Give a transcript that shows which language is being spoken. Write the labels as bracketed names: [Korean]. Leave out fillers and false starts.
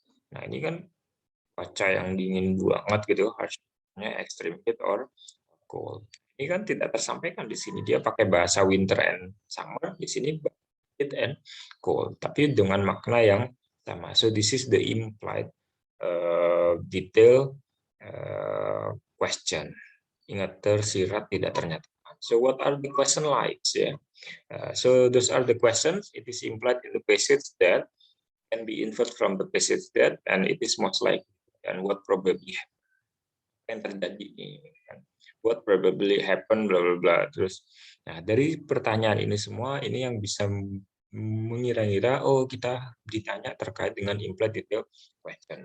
[Indonesian] Nah, ini kan cuaca yang dingin banget gitu, [English] harsh, extreme heat or cold. [Indonesian] Ini kan tidak tersampaikan di sini. Dia pakai bahasa winter and summer, di sini heat and cold, tapi dengan makna yang sama. [English] So this is the implied detail question. [Indonesian] Ingat, tersirat tidak ternyatakan. [English] So what are the question likes? Yeah. So those are the questions. It is implied in the passage that can be inferred from the passage that, and it is most likely, and what probably [Indonesian] yang terjadi ini. [English] What probably happen, bla bla bla. [Indonesian] Terus, nah dari pertanyaan ini semua, ini yang bisa mengira-ngira, oh kita ditanya terkait dengan implied detail question.